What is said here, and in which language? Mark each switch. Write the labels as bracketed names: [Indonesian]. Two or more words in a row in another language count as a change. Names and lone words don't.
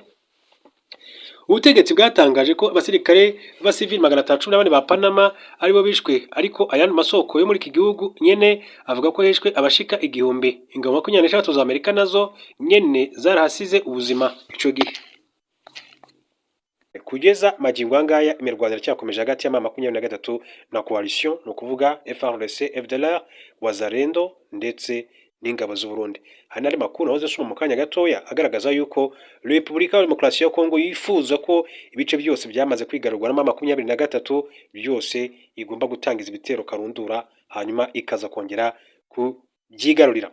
[Rundi] Ubutegetsi bwatangaje ko abasirikare b'abasivili 314 ba Panama aribo bishwe, ariko ayandi masoko yo muri iki gihugu nyene avuga ko heshwe abashika 1000. Ingabo 23 za Amerika nazo nyene zarahasize ubuzima ico gihe. Kugeza magingo angaya imirwanire cyakomeje hagati ya 23 na coalition, no kuvuga FARDC, FDLR, Wazalendo ndetse n'ingabo z'u Burundi. Hanari makuru hoze suma mu kanya gatoya agaragaza yuko Republika ya Demokarasi ya Kongo yifuza ko ibice byose byamaze kwigarurwa na 23 byose igomba gutangiza ibitero karundura, hanyuma ikaza kongera kubyigarurira.